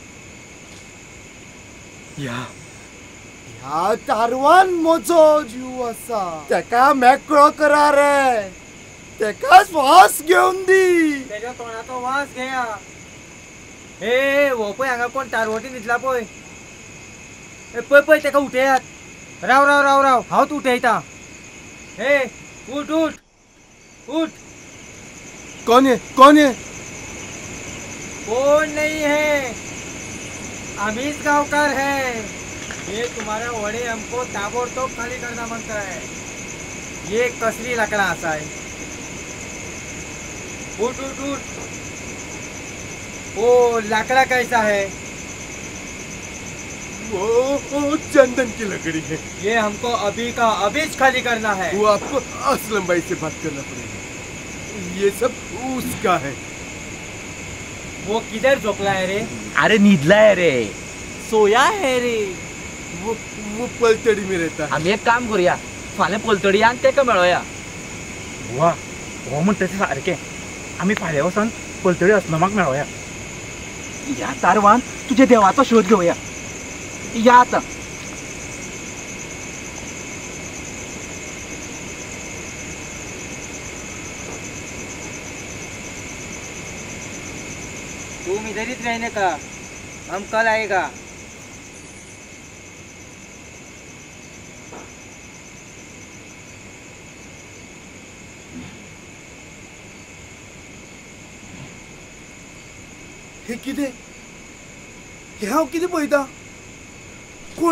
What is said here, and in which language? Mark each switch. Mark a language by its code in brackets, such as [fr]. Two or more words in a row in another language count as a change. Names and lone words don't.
[kok] ह्या तारवान म्हजो जीव आसा. तेका मेकळो करा रे. तेका श्वास घेवन दी. तेज्या तोंडाचो वास घेया. ए हो पळय हांगा कोण तारवटी न्हिदला पळय. पळय पळय तेका उठयात. राव राव राव राव हांव तू उठयता. ए उठ उठ उठ. [hi] कौन है कौन है? कोण नहीं है, अमीज गांवकर है. ये तुम्हारा वडे हमको ताबड़तोड़ खाली करना मांगता है. ये कसली लाकडा असा है. उठ उठ उठ. ओ लाकड़ा कैसा है? वो चंदन की लकड़ी है. ये हमको अभी का अभी खाली करना है. वो आपको असलम भाई से बात करना पड़ेगा. ये सब उसका है. वो किधर झोपला है रे? [kok] अरे निदलाय रे. [hi] सोया है रे. वो पलतड़ी में रहता है. [kok] आम्ही एक काम करूया, फाल्यां पलतडी आनी तेका मेळोया. बुवा हो म्हणटा ते सारकें. आमी फाल्यां वचून पलतडी असलमाक मेळोया. ह्या तारवान तुज्या देवाचो शोध घेवया. या आतां. [hi] तुम इधर ही रहने का, हम कल आएगा. [kok] हे कितें? हे हांव कितें पळयता? कोण?